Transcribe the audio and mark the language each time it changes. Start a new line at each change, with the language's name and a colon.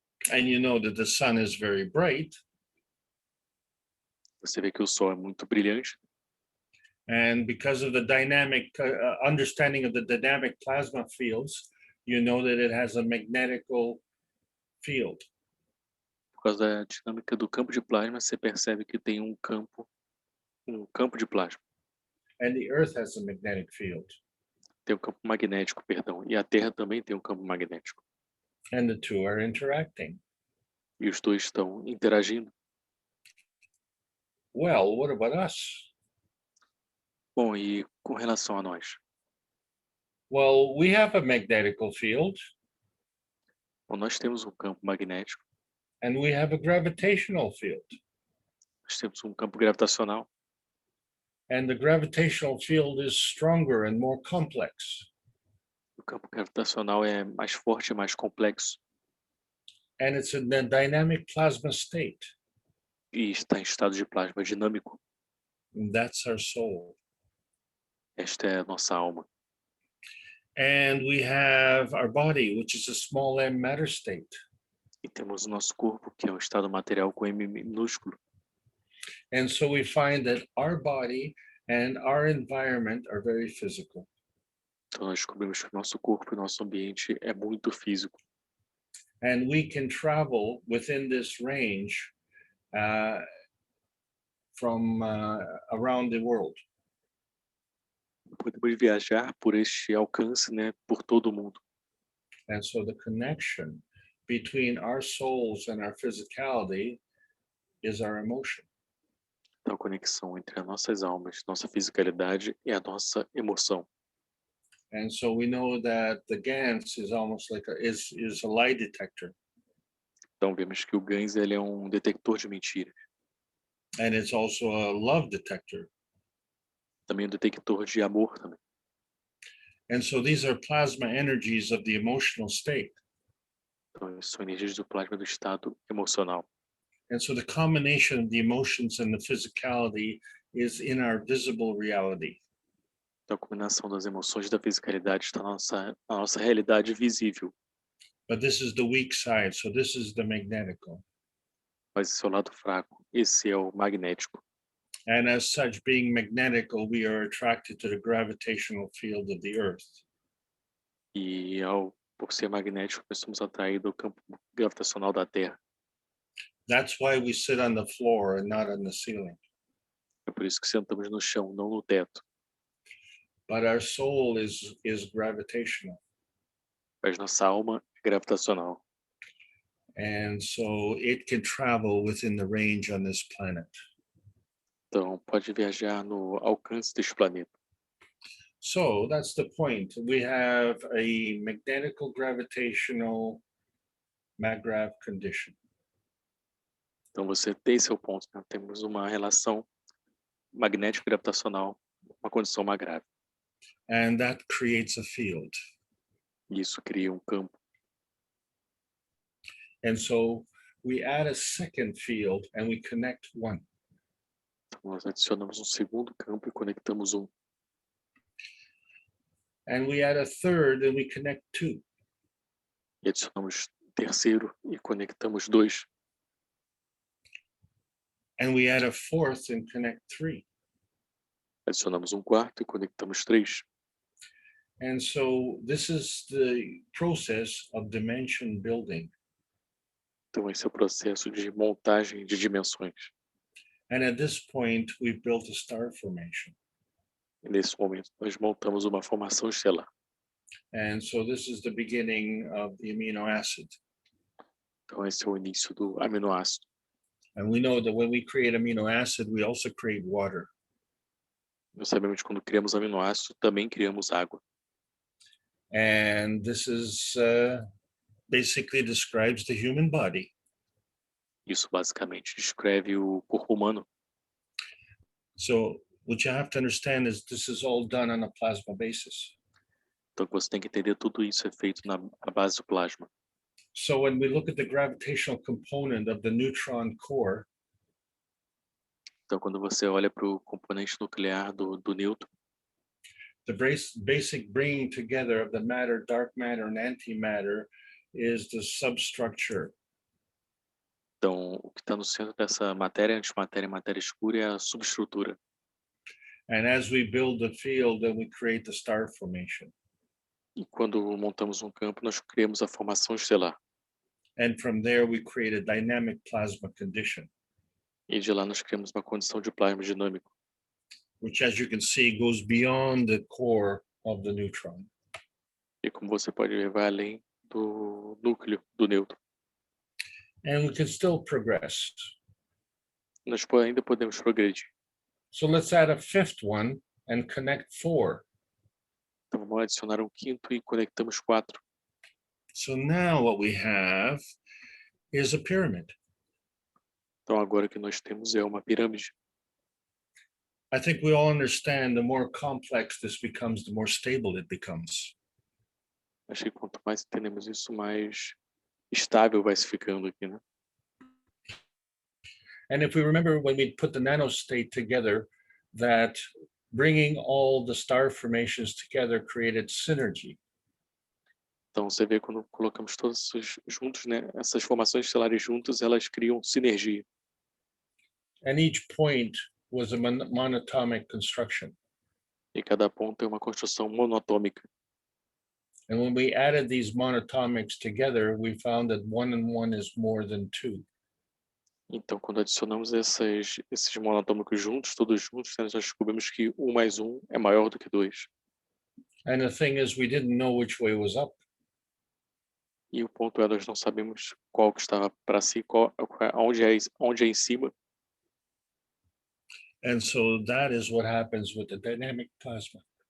English: And you know that the sun is very bright.
Portuguese: Você vê que o Sol é muito brilhante.
English: And because of the dynamic understanding of the dynamic plasma fields, you know that it has a magnetical field.
Portuguese: Por causa da dinâmica do campo de plasma, você percebe que tem um campo de plasma.
English: And the earth has a magnetic field.
Portuguese: Tem um campo magnético, perdão. E a Terra também tem um campo magnético.
English: And the two are interacting.
Portuguese: E os dois estão interagindo.
English: Well, what about us?
Portuguese: Bom, e com relação a nós?
English: Well, we have a magnetical field.
Portuguese: Bom, nós temos um campo magnético.
English: And we have a gravitational field.
Portuguese: Nós temos um campo gravitacional.
English: And the gravitational field is stronger and more complex.
Portuguese: O campo gravitacional é mais forte e mais complexo.
English: And it's in the dynamic plasma state.
Portuguese: E está em estado de plasma dinâmico.
English: And that's our soul.
Portuguese: Esta é a nossa alma.
English: And we have our body, which is a small m matter state.
Portuguese: E temos o nosso corpo, que é um estado material com M minúsculo.
English: And so we find that our body and our environment are very physical.
Portuguese: Então nós descobrimos que o nosso corpo e o nosso ambiente é muito físico.
English: And we can travel within this range from around the world.
Portuguese: Podemos viajar por este alcance, né, por todo o mundo.
English: And so the connection between our souls and our physicality is our emotion.
Portuguese: Então a conexão entre as nossas almas, nossa fisicalidade e a nossa emoção.
English: And so we know that the GANS is almost like is a lie detector.
Portuguese: Então vemos que o GANS ele é um detector de mentiras.
English: And it's also a love detector.
Portuguese: Também um detector de amor também.
English: And so these are plasma energies of the emotional state.
Portuguese: Então são energias do plasma do estado emocional.
English: And so the combination of the emotions and the physicality is in our visible reality.
Portuguese: Então a combinação das emoções e da fisicalidade está na nossa realidade visível.
English: But this is the weak side, so this is the magnetical.
Portuguese: Mas esse é o lado fraco, esse é o magnético.
English: And as such, being magnetical, we are attracted to the gravitational field of the earth.
Portuguese: E por ser magnético, nós somos atraídos ao campo gravitacional da Terra.
English: That's why we sit on the floor and not on the ceiling.
Portuguese: É por isso que sentamos no chão, não no teto.
English: But our soul is gravitational.
Portuguese: Mas nossa alma é gravitacional.
English: And so it can travel within the range on this planet.
Portuguese: Então, pode viajar no alcance deste planeta.
English: So that's the point. We have a magnetical gravitational MAGRAV condition.
Portuguese: Então, você tem seu ponto, né? Temos uma relação magnético-gravitacional, uma condição MAGRAV.
English: And that creates a field.
Portuguese: E isso cria um campo.
English: And so we add a second field and we connect one.
Portuguese: Então, nós adicionamos um segundo campo e conectamos um.
English: And we add a third and we connect two.
Portuguese: E adicionamos terceiro e conectamos dois.
English: And we add a fourth and connect three.
Portuguese: Adicionamos um quarto e conectamos três.
English: And so this is the process of dimension building.
Portuguese: Então, esse é o processo de montagem de dimensões.
English: And at this point, we've built a star formation.
Portuguese: E nesse momento, nós montamos uma formação estelar.
English: And so this is the beginning of the amino acid.
Portuguese: Então, esse é o início do aminoácido.
English: And we know that when we create amino acid, we also create water.
Portuguese: Nós sabemos que quando criamos aminoácido, também criamos água.
English: And this is basically describes the human body.
Portuguese: Isso basicamente descreve o corpo humano.
English: So what you have to understand is this is all done on a plasma basis.
Portuguese: Então, você tem que entender tudo isso é feito na base do plasma.
English: So when we look at the gravitational component of the neutron core,
Portuguese: Então, quando você olha para o componente nuclear do nêutron,
English: the basic bringing together of the matter, dark matter, and antimatter is the substructure.
Portuguese: então o que está no centro dessa matéria, antimatéria e matéria escura é a subestrutura.
English: And as we build the field, then we create the star formation.
Portuguese: E quando montamos um campo, nós criamos a formação estelar.
English: And from there, we create a dynamic plasma condition,
Portuguese: E de lá nós criamos uma condição de plasma dinâmico,
English: which, as you can see, goes beyond the core of the neutron.
Portuguese: e como você pode ver, vai além do núcleo do nêutron.
English: And we can still progress.
Portuguese: Nós ainda podemos progredir.
English: So let's add a fifth one and connect four.
Portuguese: Então vamos adicionar um quinto e conectamos quatro.
English: So now what we have is a pyramid.
Portuguese: Então agora o que nós temos é uma pirâmide.
English: I think we all understand the more complex this becomes, the more stable it becomes.
Portuguese: Acho que quanto mais entendemos isso, mais estável vai se ficando aqui, né?
English: And if we remember when we put the nanostate together, that bringing all the star formations together created synergy.
Portuguese: Então você vê quando colocamos todos juntos, né? Essas formações estelares juntas, elas criam sinergia.
English: And each point was a monatomic construction.
Portuguese: E cada ponto é uma construção monatômica.
English: And when we added these monatomics together, we found that 1 and 1 is more than 2.
Portuguese: Então, quando adicionamos esses monatômicos juntos, todos juntos, nós descobrimos que 1 mais 1 é maior do que 2.
English: And the thing is, we didn't know which way was up.
Portuguese: E o ponto é, nós não sabemos qual que estava para si, onde é em cima.
English: And so that is what happens with the dynamic plasma.